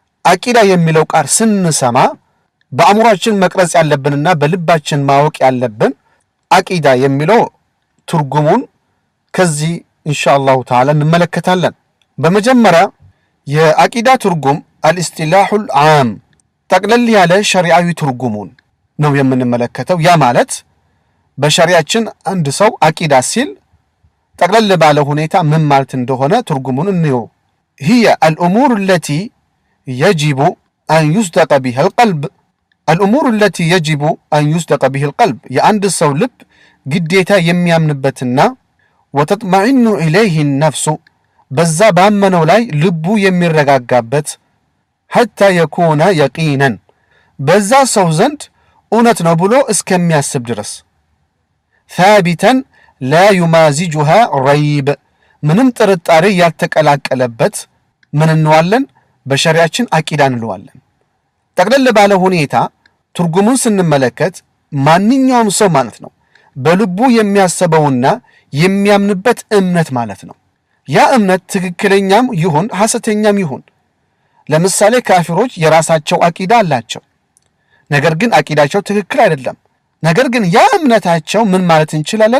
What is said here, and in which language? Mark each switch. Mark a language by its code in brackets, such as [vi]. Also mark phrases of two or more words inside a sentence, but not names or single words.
[am] አቂዳ የሚለው ቃል ስንሰማ በአእምሯችን መቅረጽ ያለብንና በልባችን ማወቅ ያለብን አቂዳ የሚለው ትርጉሙን ከዚህ [ar] إن شاء الله تعالى [am] እንመለከታለን። በመጀመሪያ የአቂዳ ትርጉም [ar] الاصطلاح العام [am] ጠቅለል ያለ ሸሪዓዊ ትርጉሙን ነው የምንመለከተው። ያ ማለት በሸሪዓችን አንድ ሰው አቂዳ ሲል ጠቅለል ባለ ሁኔታ ምን ማለት እንደሆነ ትርጉሙን እንየው። [ar] هي الأمور التي يجب أن يصدق بها القلب الأمور التي يجب أن يصدق به القلب [am] የአንድ ሰው ልብ ግዴታ የሚያምንበትና [ar] وتطمئن إليه النفس [am] በዛ ባመነው ላይ ልቡ የሚረጋጋበት [ar] حتى يكون يقينا [am] በዛ ሰው ዘንድ እውነት ነው ብሎ እስከሚያስብ ድረስ [ar] ثابتا لا يمازجها ريب [am] ምንም ጥርጣሬ ያልተቀላቀለበት ምን እንዋለን በሸሪዓችን አቂዳ እንለዋለን። ጠቅለል ባለ ሁኔታ ትርጉሙን ስንመለከት ማንኛውም ሰው ማለት ነው በልቡ የሚያስበውና የሚያምንበት እምነት ማለት ነው። ያ እምነት ትክክለኛም ይሁን ሐሰተኛም ይሁን። ለምሳሌ ካፊሮች የራሳቸው አቂዳ አላቸው፣ ነገር ግን አቂዳቸው ትክክል አይደለም። ነገር ግን ያ እምነታቸው ምን ማለት እንችላለን?